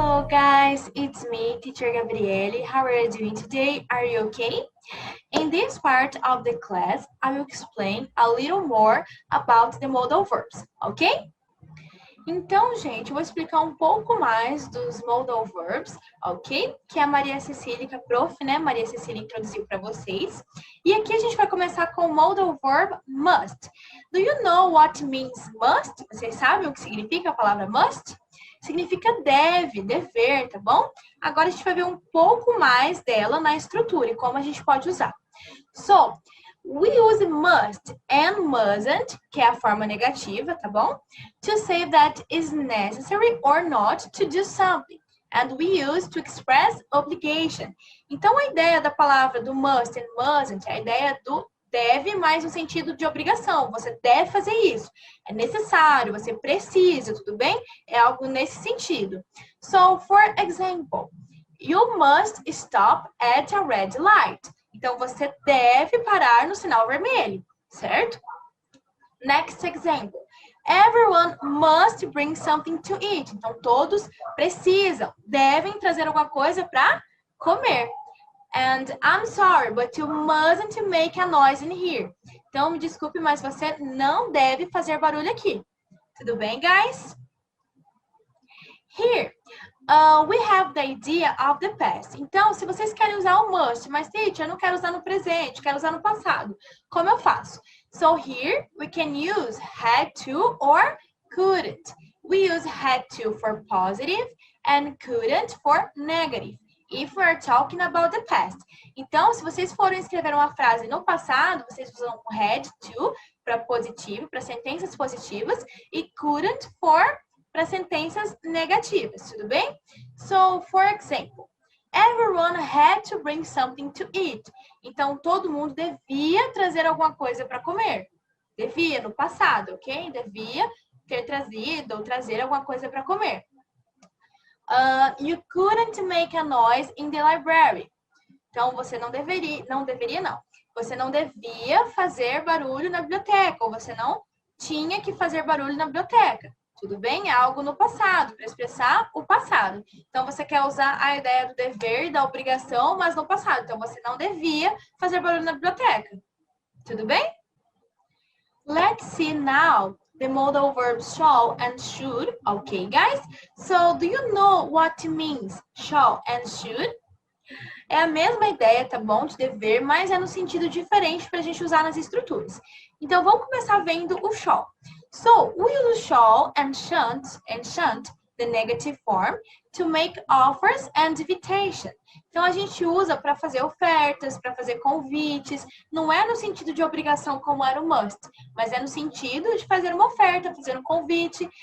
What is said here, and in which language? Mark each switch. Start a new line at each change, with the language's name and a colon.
English: guys, it's me, teacher Gabriele. How are you doing today? Are you okay? In this part of the class, I will explain a little more about the modal verbs, ok?
Portuguese: Então, gente, eu vou explicar um pouco mais dos modal verbs, ok? Que a Maria Cecília, que a prof, né, Maria Cecília introduziu para vocês. E aqui a gente vai começar com o modal verb must.
English: Do you know what means must?
Portuguese: Vocês sabem o que significa a palavra must? Significa deve, dever, tá bom? Agora a gente vai ver um pouco mais dela na estrutura e como a gente pode usar.
English: So, we use must and mustn't,
Portuguese: que é a forma negativa, tá bom?
English: To say that is necessary or not to do something. And we use to express obligation.
Portuguese: Então, a ideia da palavra do must and mustn't é a ideia do deve, mas no sentido de obrigação. Você deve fazer isso. É necessário, você precisa, tudo bem? É algo nesse sentido.
English: So, for example, you must stop at a red light.
Portuguese: Então, você deve parar no sinal vermelho, certo?
English: Next example. Everyone must bring something to eat.
Portuguese: Então, todos precisam, devem trazer alguma coisa para comer.
English: And I'm sorry, but you mustn't make a noise in here.
Portuguese: Então, me desculpe, mas você não deve fazer barulho aqui. Tudo bem, guys?
English: Here, we have the idea of the past.
Portuguese: Então, se vocês querem usar o must, mas, teacher, eu não quero usar no presente, quero usar no passado. Como eu faço?
English: So, here, we can use had to or couldn't. We use had to for positive and couldn't for negative. If we are talking about the past.
Portuguese: Então, se vocês forem escrever uma frase no passado, vocês usam had to para positivo, para sentenças positivas, e couldn't para sentenças negativas, tudo bem?
English: So, for example, everyone had to bring something to eat.
Portuguese: Então, todo mundo devia trazer alguma coisa para comer. Devia, no passado, ok? Devia ter trazido ou trazer alguma coisa para comer. You couldn't make a noise in the library. Então, você não deveria, não. Você não devia fazer barulho na biblioteca, ou você não tinha que fazer barulho na biblioteca. Tudo bem? É algo no passado, para expressar o passado. Então, você quer usar a ideia do dever e da obrigação, mas no passado. Então, você não devia fazer barulho na biblioteca. Tudo bem?
English: Let's see now the modal verbs shall and should. Okay, guys? So, do you know what means shall and should?
Portuguese: É a mesma ideia, tá bom? De dever, mas é no sentido diferente para a gente usar nas estruturas. Então, vamos começar vendo o shall.
English: So, we use shall and shan't, the negative form, to make offers and invitation.
Portuguese: Então, a gente usa para fazer ofertas, para fazer convites. Não é no sentido de obrigação como era o must, mas é no sentido de fazer uma oferta, fazer um convite.